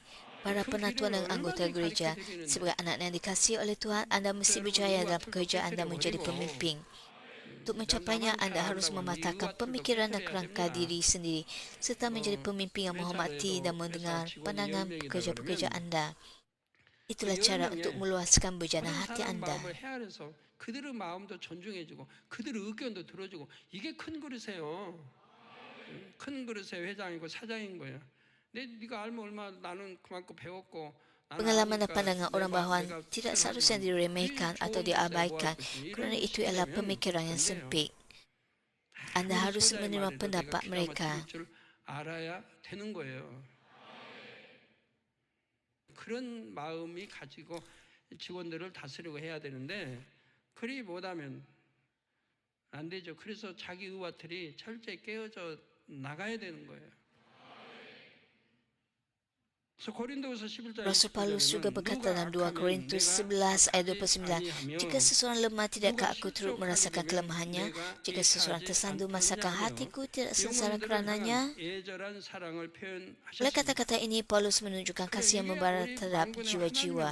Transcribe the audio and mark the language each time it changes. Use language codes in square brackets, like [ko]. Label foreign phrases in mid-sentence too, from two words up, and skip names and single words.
[ms] Para penatuan dan anggota gereja, sebagai anak yang dikasihi oleh Tuhan, anda mesti berjaya dalam pekerjaan anda menjadi pemimpin. Untuk mencapainya, anda harus mematahkan pemikiran dan kerangka diri sendiri, serta menjadi pemimpin yang menghormati dan mendengar pandangan pekerja-pekerja anda. Itulah cara untuk meluaskan bejana hati anda. [ko] 그들의 마음도 존중해주고 그들의 의견도 들어주고 이게 큰 그릇이에요. 큰 그릇의 회장이고 사장인 거예요. 네가 알면 얼마 나는 그만큼 배웠고. [ms] Pengalaman dan pandangan orang bahawa tidak seharusnya diremehkan atau diabaikan kerana itu adalah pemikiran yang sempit. Anda harus menerima pendapat mereka. [ko] 알아야 되는 거예요. 그런 마음이 가지고 직원들을 다스리고 해야 되는데 그리 못하면 안 되죠. 그래서 자기 의와들이 철저히 깨어져 나가야 되는 거예요. [ms] Rasul Paulus juga berkata dalam 2 Korintus 11 ayat 29, jika seseorang lemah, tidakkah aku turut merasakan kelemahannya? Jika seseorang tersandu, masakan hatiku tidak sengsara kerananya? Oleh kata-kata ini, Paulus menunjukkan kasih yang membara terhadap jiwa-jiwa.